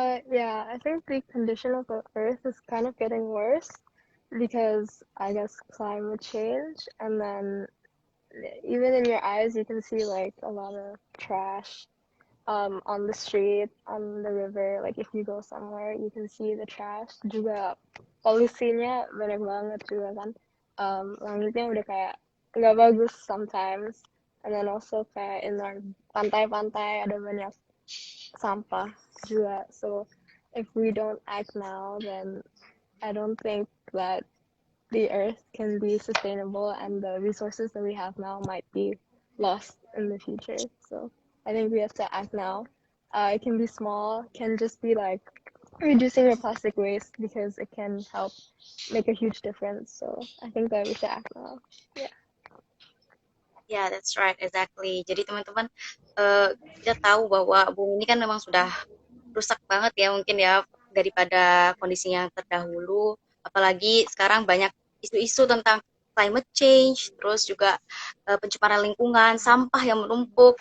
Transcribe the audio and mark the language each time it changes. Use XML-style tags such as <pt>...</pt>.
<en>Yeah, I think the condition of the earth is kind of getting worse because I guess climate change, and then even in your eyes you can see like a lot of trash on the street, on the river. Like if you go somewhere, you can see the trash.</en> <id>Juga polusinya banyak banget juga kan. Langitnya udah kayak nggak bagus sometimes.</id> <en>And then also</en> <id>kayak in our pantai-pantai ada banyak sampah juga. So</id> <en>if we don't act now, then I don't think that the earth can be sustainable and the resources that we have now might be lost in the future. So I think we have to act now. It can be small, can just be like reducing your plastic waste because it can help make a huge difference. So I think that we should act now. Yeah. Ya, that's right, exactly.</en> <id>Jadi teman-teman, kita tahu bahwa bumi ini kan memang sudah rusak banget ya mungkin ya daripada kondisinya yang terdahulu. Apalagi sekarang banyak isu-isu tentang climate change, terus juga pencemaran lingkungan, sampah yang menumpuk.</id>